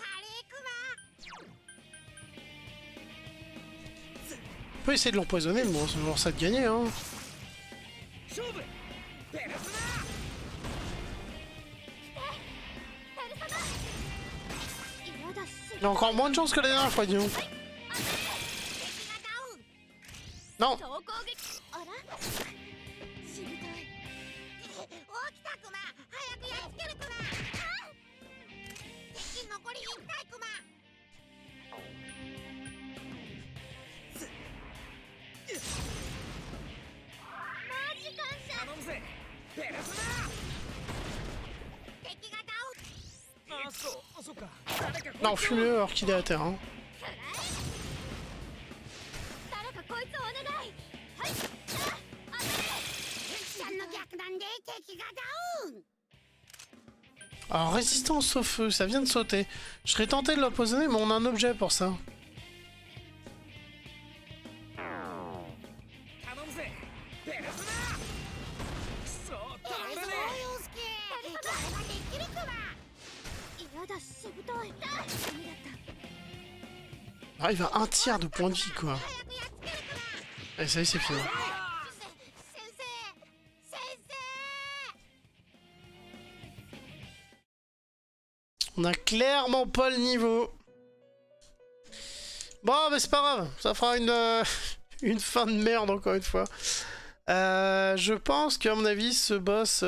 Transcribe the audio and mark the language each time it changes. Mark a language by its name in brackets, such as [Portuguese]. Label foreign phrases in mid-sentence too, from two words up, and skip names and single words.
[French] On peut essayer de l'empoisonner, mais bon, c'est toujours ça de gagner, hein. Il a encore moins de chance que la dernière fois, dis donc. Non. [Japanese] あらしぶとい起きたクマ早くやっつけるクマ敵残り1体クママジ感謝頼むぜペルソ敵が倒ナあそっか誰か [French] Non, fume-le alors qu'il est à terre, hein. [Japanese] 誰かこいつお願いはいあちゃんの逆弾で敵がダウン [French] Alors, résistance au feu, ça vient de sauter. Je serais tenté de l'empoisonner, mais on a un objet pour ça. [Japanese] 頼むぜペルソくそ倒れねやだしぶといダメだった [French] Ah, il va un tiers de points de vie, quoi. Et ça y est, c'est fini. [Japanese] 先生先生 [French] On a clairement pas le niveau. Bon, mais c'est pas grave. Ça fera une fin de merde, encore une fois. Je pense qu'à mon avis, ce boss...